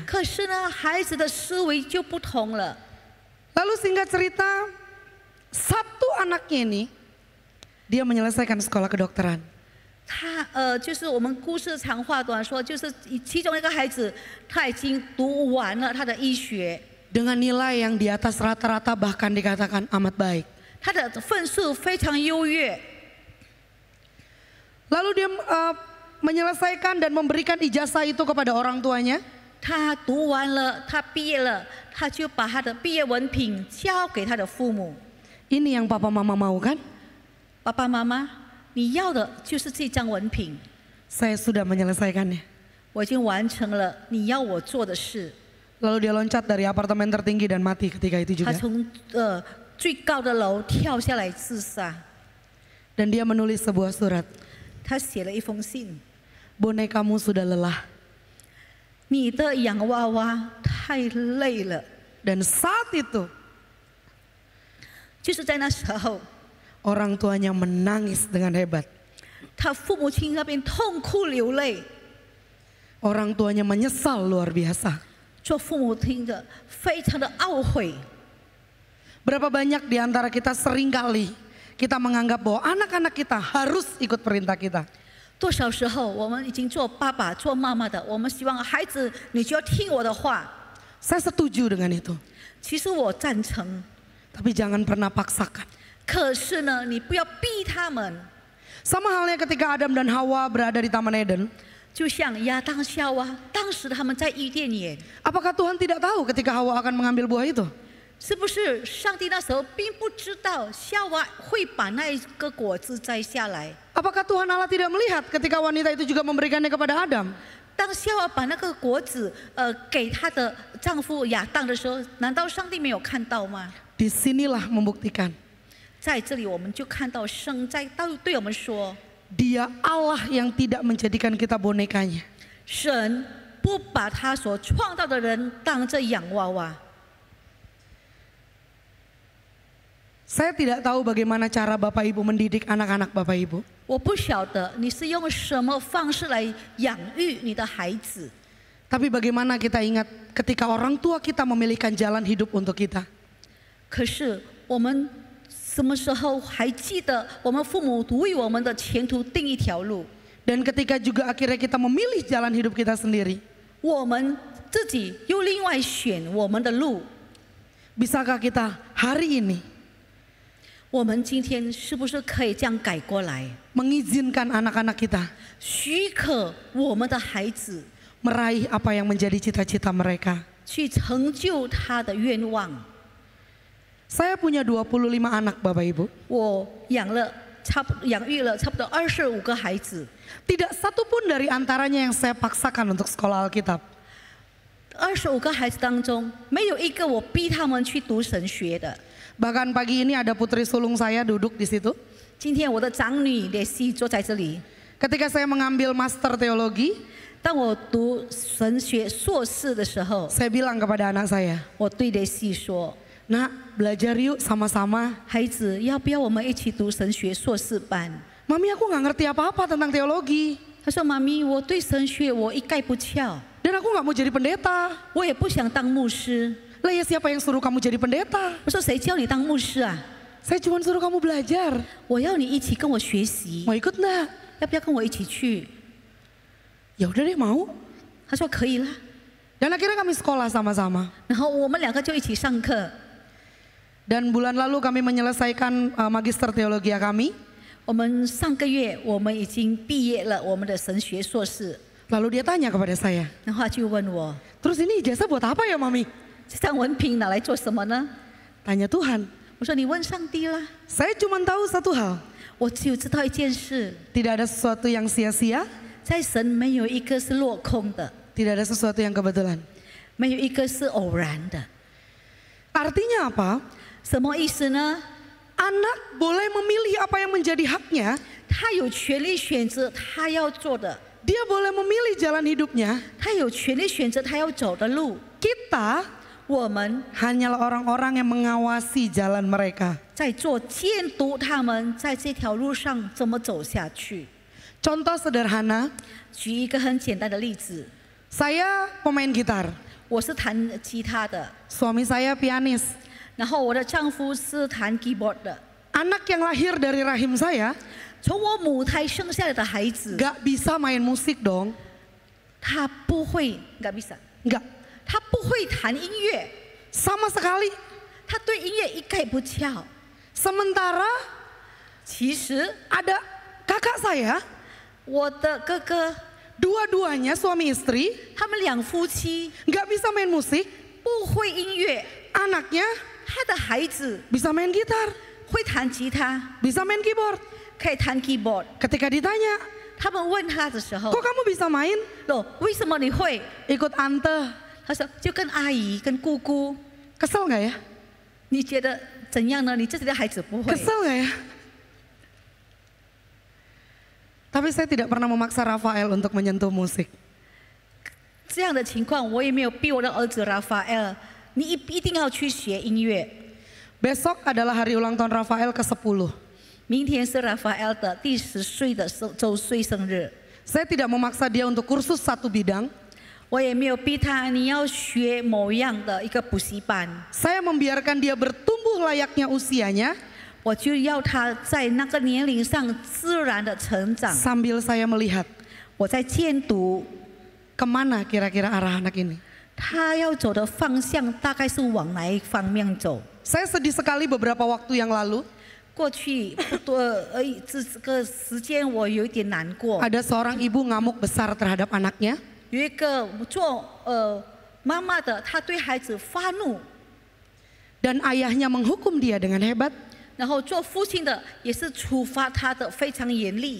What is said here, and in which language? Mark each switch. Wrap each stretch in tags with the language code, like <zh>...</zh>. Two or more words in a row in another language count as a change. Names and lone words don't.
<zh>可是呢，孩子的思维就不同了。</zh> <id>Lalu singkat cerita, satu anaknya ini dia menyelesaikan sekolah kedokteran.</id> <zh>就是我们故事长话短说，就是其中一个孩子，他已经读完了他的医学，</zh> <id>Dengan nilai yang di atas rata-rata bahkan dikatakan amat baik.</id> <zh>他的分数非常优越。</zh> <id>Lalu dia menyelesaikan dan memberikan ijazah itu kepada orang tuanya.</id> <zh>他读完了，他毕业了，他就把他的毕业文凭交给他的父母。</zh> <id>Ini yang papa mama mau kan?</id> <zh>爸爸妈妈，你要的就是这张文凭，</zh> <id>Saya sudah menyelesaikannya.</id> <zh>我已经完成了你要我做的事。</zh> <id>Lalu dia loncat dari apartemen tertinggi dan mati ketika itu</id> <zh>他</zh> <id>juga.</id> <zh>从最高的楼跳下来自杀。</zh> <id>Dan dia menulis sebuah surat.</id> <zh>他写了一封信。</zh> <id>Bonekamu sudah lelah.</id> <zh>你的洋娃娃太累了。</zh> <id>Dan saat itu</id> <zh>就是在那时候，</zh> <id>orang tuanya menangis dengan hebat.</id> <zh>他父母亲那边痛哭流泪。</zh> <id>Orang tuanya menyesal luar biasa.</id> <zh>做父母听的非常的懊悔。</zh> <id>Berapa banyak di antara kita seringkali kita menganggap bahwa anak-anak kita harus ikut perintah kita.</id> <zh>多少时候我们已经做爸爸做妈妈的，我们希望孩子你就要听我的话。</zh> <id>Saya setuju dengan itu.</id> <zh>其实我赞成，</zh> <id>Tapi jangan pernah paksakan.</id> <zh>可是呢，你不要逼他们。</zh> <id>Sama halnya ketika Adam dan Hawa berada di Taman Eden.</id> <zh>就像亚当夏娃，当时他们在伊甸园，</zh> <id>Apakah Tuhan tidak tahu ketika Hawa akan mengambil buah itu?</id> <zh>是不是上帝那时候并不知道夏娃会把那一个果子摘下来？</zh> <id>Apakah Tuhan Allah tidak melihat ketika wanita itu juga memberikannya kepada Adam?</id> <zh>当夏娃把那个果子给她的丈夫亚当的时候，难道上帝没有看到吗？</zh> <id>Disinilah membuktikan</id> <zh>在这里我们就看到圣在对我们说，</zh> <id>Dia Allah yang tidak menjadikan kita bonekanya.</id> <zh>神不把他所创造的人当这洋娃娃。</zh> <id>Saya tidak tahu bagaimana cara Bapak Ibu mendidik anak-anak Bapak Ibu.</id> <zh>我不晓得你是用什么方式来养育你的孩子，</zh> <id>Tapi bagaimana kita ingat ketika orang tua kita memilihkan jalan hidup untuk kita.</id> <zh>可是我们什么时候还记得我们父母为我们的前途定一条路？</zh> <id>Dan ketika juga akhirnya kita memilih jalan hidup kita sendiri.</id> <zh>我们自己又另外选我们的路。</zh> <id>Bisakah kita hari ini</id> <zh>我们今天是不是可以这样改过来，</zh> <id>mengizinkan anak-anak kita</id> <zh>许可我们的孩子</zh> <id>meraih apa yang menjadi cita-cita mereka?</id> <zh>去成就他的愿望？</zh> <id>Saya punya 25 anak Bapak Ibu.</id> <zh>我养育了差不多25个孩子，</zh> <id>Tidak satu pun dari antaranya yang saya paksakan untuk sekolah Alkitab.</id> <zh>25 个孩子当中没有一个我逼他们去读神学的。</zh> <id>Bahkan pagi ini ada putri sulung saya duduk di situ.</id> <zh>今天我的长女蕾西坐在这里，</zh> <id>Ketika saya mengambil master teologi,</id> <zh>当我读神学硕士的时候，</zh> <id>saya bilang kepada anak saya,</id> <zh>我对蕾西说</zh> <id>"Nak, belajar yuk sama-sama."</id> <zh>孩子，要不要我们一起读神学硕士班？</zh> <id>Mami, aku nggak ngerti apa-apa tentang teologi.</id> <zh>他说：“妈咪，我对神学我一概不窍，</zh> <id>Dan aku nggak mau jadi pendeta.</id> <zh>我也不想当牧师。</zh> <id>Lah ya siapa yang suruh kamu jadi pendeta?"</id> <zh>我说：“谁叫你当牧师啊？”</zh> <id>Saya cuma suruh kamu belajar.</id> <zh>我要你一起跟我学习，</zh> <id>Mau ikut enggak?</id> <zh>要不要跟我一起去？</zh> <id>Ya udah deh mau.</id> <zh>他说可以啦。</zh> <id>Dan akhirnya kami sekolah sama-sama.</id> <zh>然后我们两个就一起上课。</zh> <id>Dan bulan lalu kami menyelesaikan magister teologi kami.</id> <zh>我们上个月我们已经毕业了我们的神学硕士，</zh> <id>Lalu dia tanya kepada saya,</id> <zh>然后他就问我，</zh> <id>terus ini ijazah buat apa ya Mami?</id> <zh>这张文凭拿来做什么呢？</zh> <id>Tanya Tuhan.</id> <zh>我说你问上帝啦。</zh> <id>Saya cuma tahu satu hal,</id> <zh>我只有知道一件事，</zh> <id>tidak ada sesuatu yang sia-sia,</id> <zh>在神没有一个是落空的，</zh> <id>tidak ada sesuatu yang kebetulan.</id> <zh>没有一个是偶然的。</zh> <id>Artinya apa?</id> <zh>什么意思呢？</zh> <id>Anak boleh memilih apa yang menjadi haknya,</id> <zh>他有权利选择他要做的，</zh> <id>dia boleh memilih jalan hidupnya.</id> <zh>他有权利选择他要走的路。</zh> <id>Kita</id> <zh>我们</zh> <id>hanyalah orang-orang yang mengawasi jalan mereka.</id> <zh>在做监督他们在这条路上怎么走下去。</zh> <id>Contoh sederhana,</id> <zh>举一个很简单的例子，</zh> <id>saya pemain gitar,</id> <zh>我是弹吉他的，</zh> <id>suami saya pianis.</id> <zh>然后我的丈夫是弹 keyboard 的。</zh> <id>Anak yang lahir dari rahim saya</id> <zh>从我母胎生下来的孩子，</zh> <id>gak bisa main musik dong.</id> <zh>他不会 ，</zh> <id>nggak bisa， Gak,</id> <zh>他不会弹音乐，</zh> <id>sama sekali.</id> <zh>他对音乐一概不窍。</zh> <id>Sementara</id> <zh>其实</zh> <id>ada kakak saya,</id> <zh>我的哥哥，</zh> <id>dua-duanya suami istri,</id> <zh>他们两夫妻</zh> <id>gak bisa main musik.</id> <zh>不会音乐，</zh> <id>Anaknya</id> <zh>他的孩子</zh> <id>bisa main gitar,</id> <zh>会弹吉他，</zh> <id>bisa main keyboard.</id> <zh>可以弹 keyboard。</zh> <id>Ketika ditanya,</id> <zh>他们问他的时候</zh> <id>kok，kamu bisa main?</id> <zh>哦，为什么你会？</zh> <id>Ikut ante.</id> <zh>他说就跟阿姨、跟姑姑。</zh> <id>Kesel gak ya?</id> <zh>你觉得怎样呢？你自己的孩子不会。</zh> <id>Kesel gak ya? Tapi saya tidak pernah memaksa Rafael untuk menyentuh musik.</id> <zh>这样的情况，我也没有逼我的儿子 Rafael， 你一定要去学音乐。</zh> <id>Besok adalah hari ulang tahun Rafael ke-10.</id> <zh>明天是 Rafael 的第10岁的周岁生日，</zh> <id>Saya tidak memaksa dia untuk kursus satu bidang.</id> <zh>我也没有逼他你要学某样的一个补习班，</zh> <id>Saya membiarkan dia bertumbuh layaknya usianya</id> <zh>我就要他在那个年龄上自然的成长。</zh> <id>sambil saya melihat</id> <zh>我在监督</zh> <id>kemana kira-kira arah anak ini.</id> <zh>他要走的方向大概是往哪一方面走。</zh> <id>Saya sedih sekali beberapa waktu yang lalu</id> <zh>过去不多这个时间我有一点难过。</zh> <id>ada seorang ibu ngamuk besar terhadap anaknya.</id> <zh>有一个做妈妈的，她对孩子发怒，</zh> <id>Dan ayahnya menghukum dia dengan hebat</id> <zh>然后做父亲的也是处罚他的非常严厉，</zh>